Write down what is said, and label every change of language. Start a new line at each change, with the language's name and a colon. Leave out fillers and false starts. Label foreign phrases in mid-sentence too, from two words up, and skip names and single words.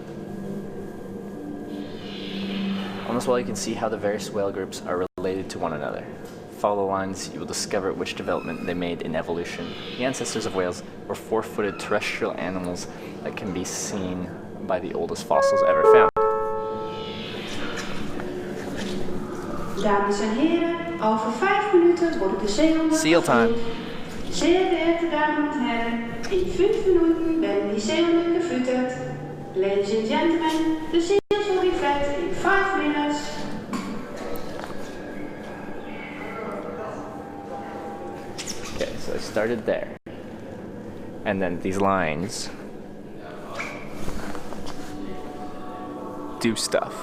English: On this wall you can see how the various whale groups are related to one another. Follow the lines, you will discover which development they made in evolution. The ancestors of whales were four-footed terrestrial animals that can be seen by the oldest fossils ever found.
Dutch: Dames en heren, over 5 minuten worden de zeehonden
English: Seal time.
German: Sehr geehrte Damen und Herren, in 5 Minuten werden die
Dutch: zeehonden gefütterd.
English: Ladies and gentlemen, the seals will be fed in 5 minutes. Okay, so I started there. And then these lines do stuff.